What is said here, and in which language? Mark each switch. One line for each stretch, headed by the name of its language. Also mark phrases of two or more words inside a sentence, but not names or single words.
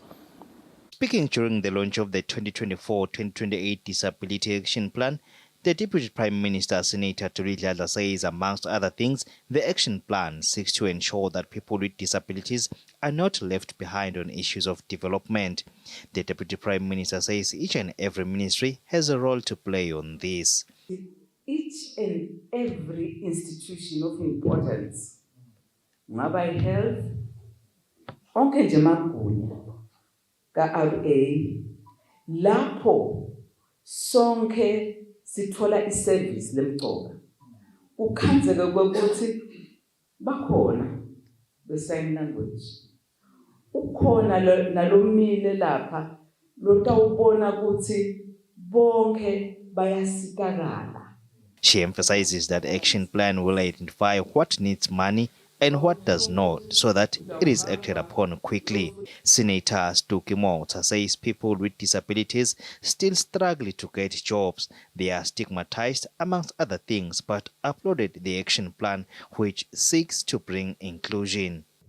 English: Speaking during the launch of the 2024-2028 Disability Action Plan, the Deputy Prime Minister, Senator Thuli Ladla, says, amongst other things, the action plan seeks to ensure that people with disabilities are not left behind on issues of development. The Deputy Prime Minister says each and every ministry has a role to play on this. Each and every institution of importance,
Swati: ngaba health, onke nje magunya ka-RA, lapho sonke sithola iservice lemcoka. Ukhanzeka ukuthi bakhona be-
English: sign language.
Swati: Ukhona nalomile lapha lotawubona ukuthi bonke bayasitakala.
English: She emphasizes that action plan will identify what needs money and what does not, so that it is acted upon quickly. Senator Stuki Mota says people with disabilities still struggle to get jobs. They are stigmatized, amongst other things, but uploaded the action plan which seeks to bring inclusion.